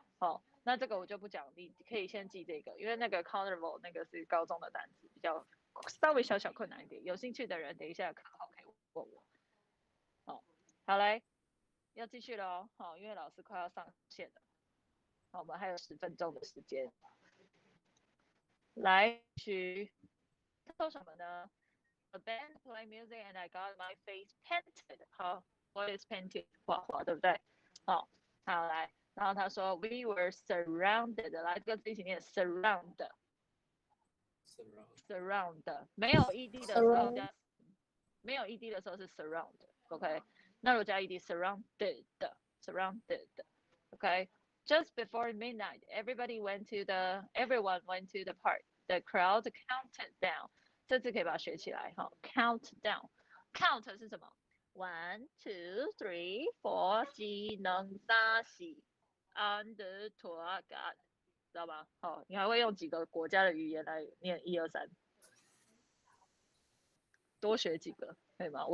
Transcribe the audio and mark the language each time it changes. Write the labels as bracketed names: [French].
[Chinese] 好，那这个我就不讲，你可以先记这个，因为那个 carnival 那个是高中的单词，比较稍微小困难一点。有兴趣的人，等一下课后可以问我。好来，要继续了哦。好，因为老师快要上线了，好，我们还有10分钟的时间。来，去做什么呢？ [English] A band play music and I got my face painted。 [Chinese] 好 ， [English] What is painted？ [Chinese] 画画，对不对？好，来，然后他说 [English] We were surrounded。 [Chinese] 来，这个字一起念 surround。surround 没有 ed 的时候加，没有 ed 的时候是 surround。OK， 那如果加 ed surrounded。 [English] OK。 Just before midnight, everyone went to the park. The crowd counted down. [Chinese] 这次可以把它学起来哈。Count down. Count 是什么 ？1, 2, 3, 4, 技能3、4 under 托 God， 知道吧？好，你还会用几个国家的语言来念1、2、3，多学几个，可以吗？